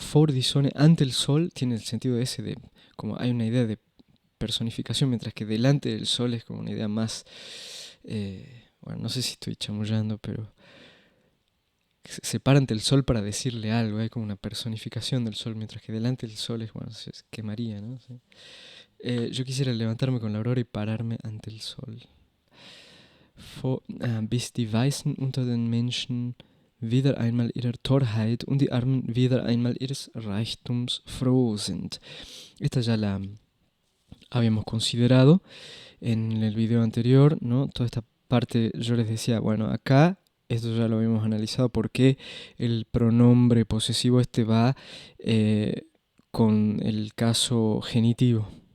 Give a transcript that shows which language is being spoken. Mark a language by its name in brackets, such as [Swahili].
[Spanish] For disone ante el sol tiene el sentido ese de, como hay una idea de personificación, mientras que delante del sol es como una idea más, bueno, no sé si estoy chamullando, pero se para ante el sol para decirle algo, hay como una personificación del sol, mientras que delante del sol es, bueno, se quemaría, ¿no? Sí. Yo quisiera levantarme con la aurora y pararme ante el sol. [German] Bis die Weißen unter den Menschen wieder einmal ihrer Torheit und die Armen wieder einmal ihres Reichtums froh sind. [Spanish] Esta ya la habíamos considerado en el video anterior, ¿no? Toda esta parte yo les decía, bueno, acá esto ya lo habíamos analizado, porque el pronombre posesivo este va con el caso genitivo.